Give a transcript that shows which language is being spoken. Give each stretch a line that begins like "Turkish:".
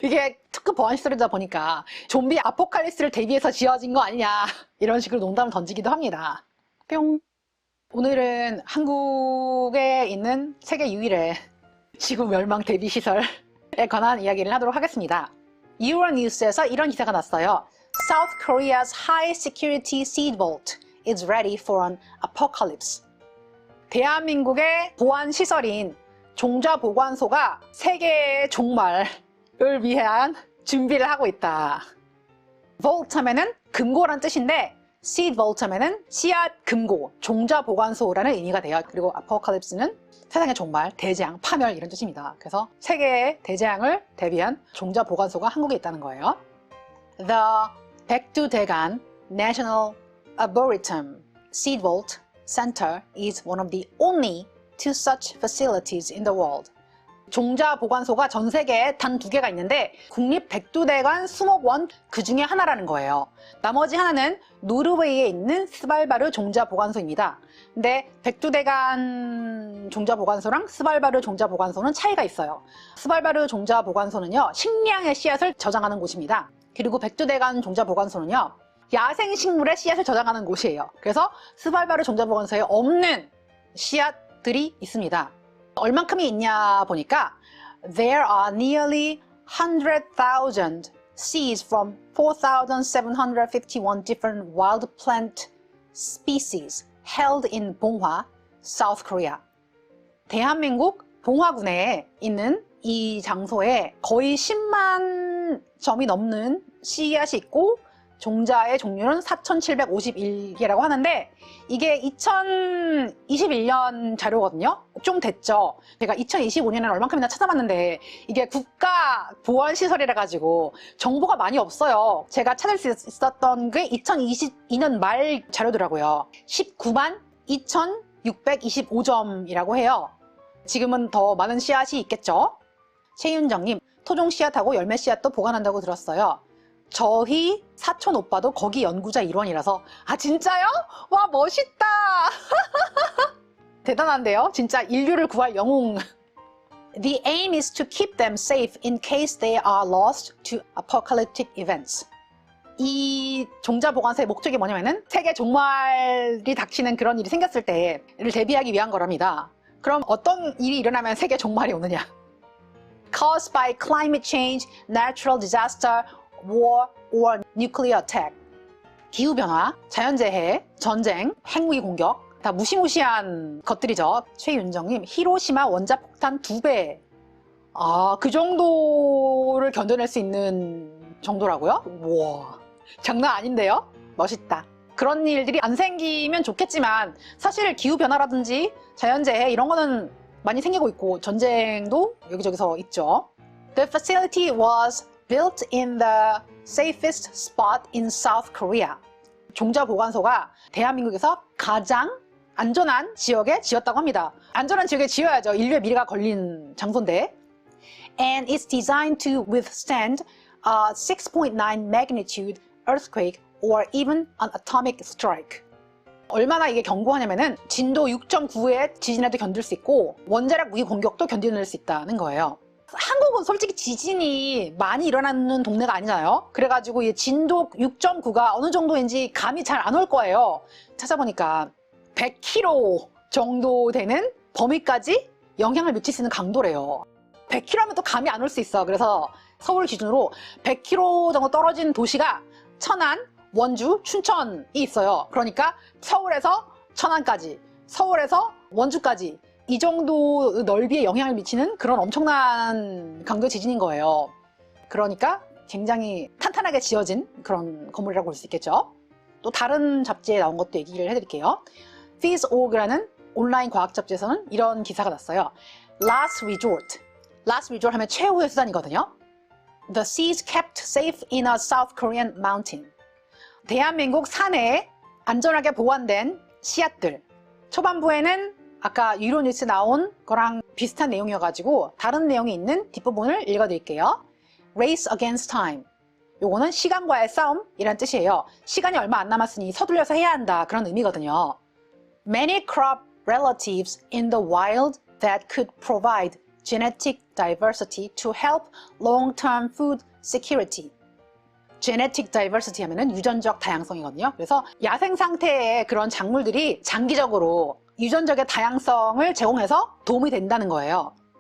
Korean: 이게 특급 보안 시설이다 보니까 좀비 아포칼립스를 대비해서 지어진 거 아니냐 이런 식으로 농담을 던지기도 합니다. 뿅. 오늘은 한국에 있는 세계 유일의 지구 멸망 대비 시설에 관한 이야기를 하도록 하겠습니다. 유로뉴스에서 이런 기사가 났어요.
English: South Korea's high security seed vault is ready for an apocalypse.
Korean: 대한민국의 보안 시설인 종자보관소가 세계의 종말을 위한 준비를 하고 있다. vault 하면은 금고란 뜻인데 seed vault 하면은 씨앗 금고, 종자보관소라는 의미가 돼요. 그리고 apocalypse는 세상의 종말, 대재앙, 파멸 이런 뜻입니다. 그래서 세계의 대재앙을 대비한 종자보관소가 한국에 있다는 거예요.
English: The 백두대간 National Arboretum Seed Vault Center is one of the only two such facilities in the world.
Korean: 종자보관소가 전 세계에 단 2개가 있는데 국립백두대간 수목원 그 중에 하나라는 거예요. 나머지 하나는 노르웨이에 있는 스발바르 종자보관소입니다. 근데 백두대간 종자보관소랑 스발바르 종자보관소는 차이가 있어요. 스발바르 종자보관소는요, 식량의 씨앗을 저장하는 곳입니다. 그리고 백두대간 종자보관소는요, 야생식물의 씨앗을 저장하는 곳이에요. 그래서 스발바르 종자보관소에 없는 씨앗들이 있습니다. 얼만큼이 있냐 보니까
English: There are nearly 100,000 seeds from 4,751 different wild plant species held in 봉화, South Korea.
Korean: 대한민국 봉화군에 있는 이 장소에 거의 10만 점이 넘는 씨앗이 있고 종자의 종류는 4,751개라고 하는데 이게 2021년 자료거든요. 좀 됐죠. 제가 2025년에는 얼만큼이나 찾아봤는데 이게 국가 보안시설이라 가지고 정보가 많이 없어요. 제가 찾을 수 있었던 게 2022년 말 자료더라고요. 19만 2,625점이라고 해요. 지금은 더 많은 씨앗이 있겠죠. 최윤정님, 토종 씨앗하고 열매 씨앗도 보관한다고 들었어요. 저희 사촌 오빠도 거기 연구자 일원이라서. 아, 진짜요? 와, 멋있다. 대단한데요? 진짜 인류를 구할 영웅.
English: The aim is to keep them safe in case they are lost to apocalyptic events.
Korean: 이 종자보관소의 목적이 뭐냐면은 세계 종말이 닥치는 그런 일이 생겼을 때를 대비하기 위한 거랍니다. 그럼 어떤 일이 일어나면 세계 종말이 오느냐?
English: Caused by climate change, natural disaster, war or nuclear attack.
Korean: 기후변화, 자연재해, 전쟁, 핵무기 공격 다 무시무시한 것들이죠. 최윤정님, 히로시마 원자폭탄 2배. 아, 그 정도를 견뎌낼 수 있는 정도라고요? 우와, 장난 아닌데요? 멋있다. 그런 일들이 안 생기면 좋겠지만 사실 기후변화라든지 자연재해 이런 거는 많이 생기고 있고 전쟁도 여기저기서 있죠.
English: The facility was built in the safest spot in South Korea.
Korean: 종자보관소가 대한민국에서 가장 안전한 지역에 지었다고 합니다. 안전한 지역에 지어야죠. 인류의 미래가 걸린 장소인데.
English: And it's designed to withstand a 6.9 magnitude earthquake or even an atomic strike.
Korean: 얼마나 이게 견고하냐면은 진도 6.9의 지진에도 견딜 수 있고 원자력 무기 공격도 견뎌낼 수 있다는 거예요. 한국은 솔직히 지진이 많이 일어나는 동네가 아니잖아요. 그래가지고 이 진도 6.9가 어느 정도인지 감이 잘 안 올 거예요. 찾아보니까 100km 정도 되는 범위까지 영향을 미칠 수 있는 강도래요. 100km면 또 감이 안 올 수 있어. 그래서 서울 기준으로 100km 정도 떨어진 도시가 천안, 원주, 춘천이 있어요. 그러니까 서울에서 천안까지, 서울에서 원주까지 이 정도 넓이에 영향을 미치는 그런 엄청난 강도의 지진인 거예요. 그러니까 굉장히 탄탄하게 지어진 그런 건물이라고 볼 수 있겠죠. 또 다른 잡지에 나온 것도 얘기를 해드릴게요. PhysOrg라는 온라인 과학 잡지에서는 이런 기사가 났어요.
English: Last resort.
Korean: Last resort 하면 최후의 수단이거든요.
English: The seeds kept safe in a South Korean mountain.
Korean: 대한민국 산에 안전하게 보관된 씨앗들. 초반부에는 아까 유로뉴스 나온 거랑 비슷한 내용이어가지고 다른 내용이 있는 뒷부분을 읽어드릴게요. Race against time. 요거는 시간과의 싸움이란 뜻이에요. 시간이 얼마 안 남았으니 서둘러서 해야 한다 그런 의미거든요.
English: Many crop relatives in the wild that could provide genetic diversity to help long-term food security.
Korean: genetic diversity 하면은 유전적 다양성이거든요. 그래서 야생 상태의 그런 작물들이 장기적으로 유전적의 다양성을 제공해서 도움이 된다는 거예요.